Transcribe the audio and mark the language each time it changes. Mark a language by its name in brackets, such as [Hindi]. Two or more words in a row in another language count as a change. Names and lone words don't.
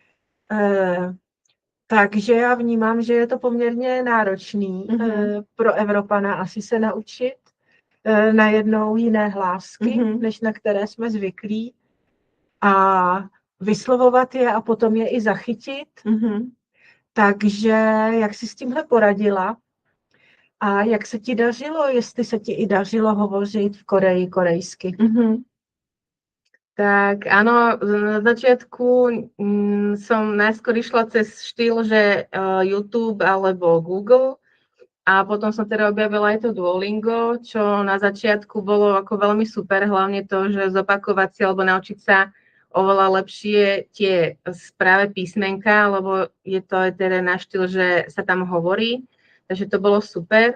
[Czech] Takže já vnímám, že je to poměrně náročný pro Evropana asi se naučit najednou jiné hlásky, než na které jsme zvyklí, a vyslovovat je a potom je i zachytit. Takže jak jsi s tímhle poradila a jak se ti dařilo, jestli se ti i dařilo hovořit v Koreji korejsky? [Slovak] Tak áno, na začiatku som najskôr išla cez štýl, že YouTube alebo Google, a potom som teda objavila aj to Duolingo, čo na začiatku bolo ako veľmi super, hlavne to, že zopakovať si alebo naučiť sa oveľa lepšie tie práve písmenka, lebo je to aj teda na štýl, že sa tam hovorí, takže to bolo super.